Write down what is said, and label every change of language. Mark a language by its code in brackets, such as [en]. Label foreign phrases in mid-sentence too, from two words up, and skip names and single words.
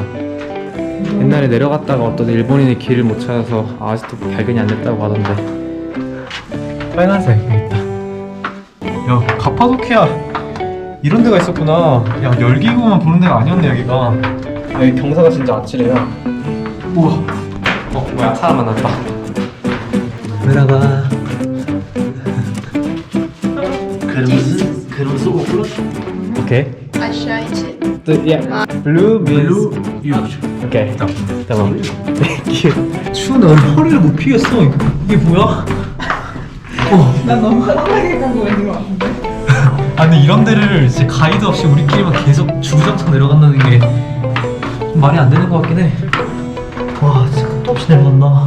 [ko] 옛날에 내려갔다가 어떤 일본인이 길을 못 찾아서 아직도 발견이 안 됐다고 하던데. 빨간색 여기 있다. 야, 카파도키아 이런 데가 있었구나. 야, 열기구만 보는 데가 아니었네 여기가. 여기 경사가 진짜 아찔해요. 우와. 뭐야, 사람 만났다. 들어가. [tr] Kırmızı okula. [ko] 오케이. [tr] Aşağı için. [en] Yeah. Blue means 오케이. tamam. Thank you. [ko] 추워, 나 허리를 못 피겠어. 이게 뭐야? 난 너무 편안하게 가고 있는 것 같은데. 근데 이런 데를 이제 가이드 없이 우리끼리만 계속 주구장창 내려간다는 게 좀 말이 안 되는 것 같긴 해. 와, 진짜 끝도 없이 내려간다.